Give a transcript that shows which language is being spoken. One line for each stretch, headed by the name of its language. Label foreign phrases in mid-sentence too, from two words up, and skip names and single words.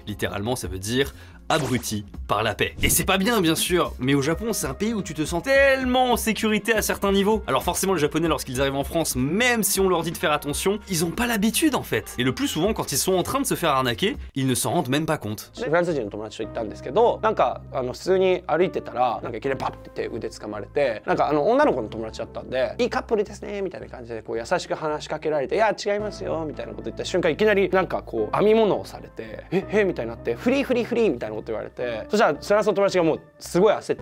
French: Littéralement, ça veut dire abruti par la paix. Et c'est pas bien sûr, mais au Japon, c'est un pays où tu te sens tellement en sécurité à certains niveaux. Alors forcément, les Japonais, lorsqu'ils arrivent en France, même si on leur dit de faire attention, ils ont pas l'habitude en fait. Et le plus souvent, quand ils sont en train de se faire arnaquer, ils ne s'en rendent même pas compte.
Japanese: フランス人の友達と行ったんですけど、なんか普通に歩いてたらなんかいきなりパッて腕掴まれて、なんか女の子の友達だったんで、いいカップルですねみたいな感じでこう優しく話しかけられて、いや違いますよみたいなこと言った瞬間いきなりなんかこう編み物をされて、えみたいになって
English: free free free
Japanese: みたいなこと言われて、そしたらフランスの友達がもうすごい焦